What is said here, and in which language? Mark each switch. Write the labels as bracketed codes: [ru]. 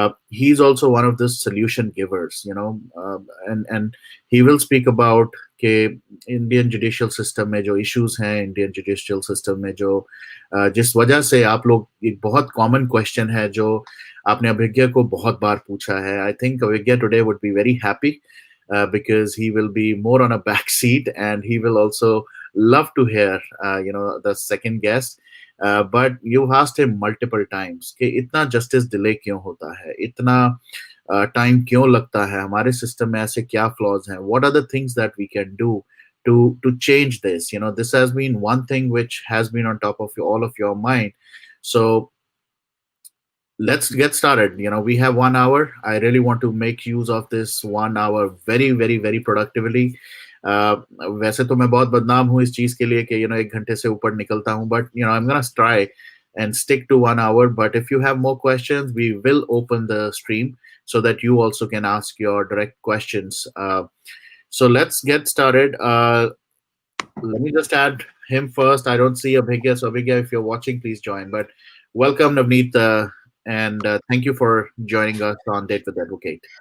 [en] he's also one of the solution givers, and he will speak about [hi] के Indian judicial system में जो issues हैं, Indian judicial system में जो जिस वजह से आप लोग, एक बहुत कॉमन क्वेश्चन है जो आपने अभिज्ञा को बहुत बार पूछा है. [en] I think Abhigya today would be very happy because he will be more on a back seat and he will also love to hear the second guest. But you've asked him multiple times [hi] कि इतना justice delay क्यों होता है, इतना time क्यों लगता है, हमारे सिस्टम में ऐसे क्या फ्लॉज हैं, [en] What are the things that we can do to change this. This has been one thing which has been on top of all of your mind. So let's get started. We have 1 hour. I really want to make use of this 1 hour very very very productively. [hi] वैसे तो मैं बहुत बदनाम हूँ इस चीज के लिए कि 1 घंटे से ऊपर निकलता हूँ, [en] but I'm gonna try and stick to 1 hour. But if you have more questions, we will open the stream so that you also can ask your direct questions. So let's get started. Let me just add him first. I don't see Abhigya, so Abhigya, if you're watching, please join. But welcome, Navneet, and thank you for joining us on Date with Advocate.